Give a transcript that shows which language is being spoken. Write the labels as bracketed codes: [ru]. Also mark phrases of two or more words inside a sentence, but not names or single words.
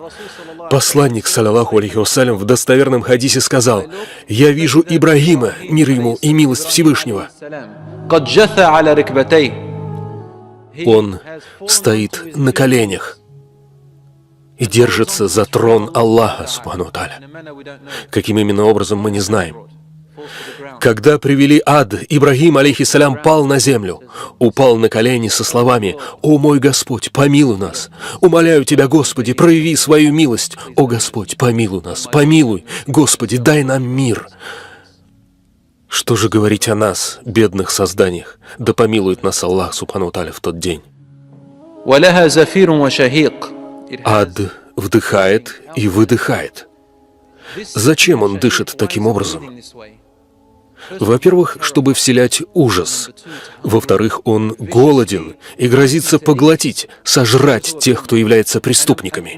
[ru] Посланник, [ar] صلى الله عليه وسلم, [ru] в достоверном хадисе сказал: «Я вижу Ибрагима, мир ему и милость Всевышнего. Он стоит на коленях и держится за трон Аллаха, [ar] سبحانه وتعالى». [ru] Каким именно образом, мы не знаем. Когда привели ад, Ибрагим, алейхиссалям, пал на землю, упал на колени со словами: «О мой Господь, помилуй нас! Умоляю Тебя, Господи, прояви свою милость! О Господь, помилуй нас! Помилуй! Господи, дай нам мир!» Что же говорить о нас, бедных созданиях? Да помилует нас Аллах, [ar] سبحانه وتعالى, [ru] в тот день. Ад вдыхает и выдыхает. Зачем он дышит таким образом? Во-первых, чтобы вселять ужас. Во-вторых, он голоден и грозится поглотить, сожрать тех, кто является преступниками.